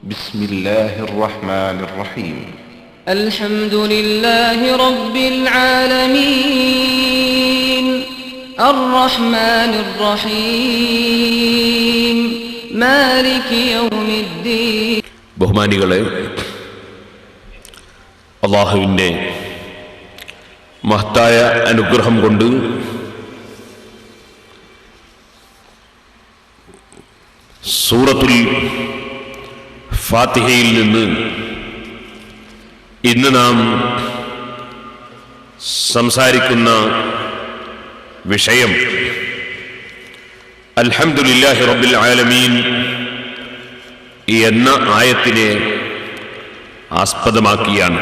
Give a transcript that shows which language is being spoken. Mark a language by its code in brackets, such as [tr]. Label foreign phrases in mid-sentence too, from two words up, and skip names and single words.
[ar] بسم الله الرحمن الرحيم الحمد لله رب العالمين الرحمن الرحيم مالك يوم الدين. [ml] ബഹുമാനികളെ, അല്ലാഹുവിൻ്റെ മഹത്തായ അനുഗ്രഹം കൊണ്ട് സൂറത്തുൽ ഫാത്തിഹയിൽ നിന്ന് ഇന്ന് നാം സംസാരിക്കുന്ന വിഷയം [ar] الحمد لله رب العالمين [ml] എന്ന ആയത്തിനെ ആസ്പദമാക്കിയാണ്.